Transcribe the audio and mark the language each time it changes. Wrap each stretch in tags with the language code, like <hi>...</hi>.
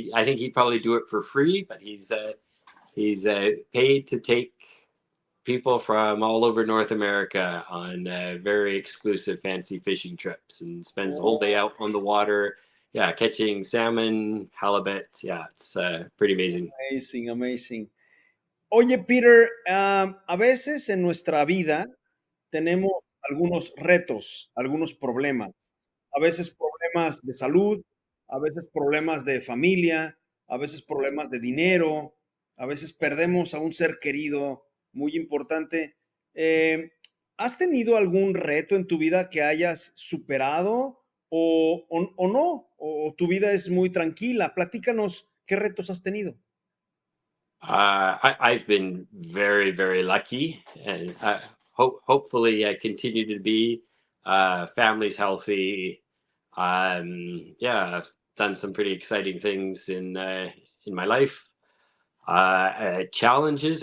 <en>I think he'd probably do it for free, but he's paid to take people from all over North America on very exclusive, fancy fishing trips, and spends the whole day Oh, out on the water. Yeah, catching salmon, halibut. Yeah, it's pretty amazing. amazing, amazing.</en> <es>Oye, Peter, a veces en nuestra vida tenemos algunos retos, algunos problemas. A veces problemas de salud, a veces problemas de familia, a veces problemas de dinero, a veces perdemos a un ser querido muy importante. Eh, ¿Has tenido algún reto en tu vida que hayas superado o no? ¿O tu vida es muy tranquila? Platícanos qué retos has tenido.</es> <en>I've been very, very lucky, and hopefully I continue to be. Family's healthy. Yeah, I've done some pretty exciting things in my life. Challenges.</en>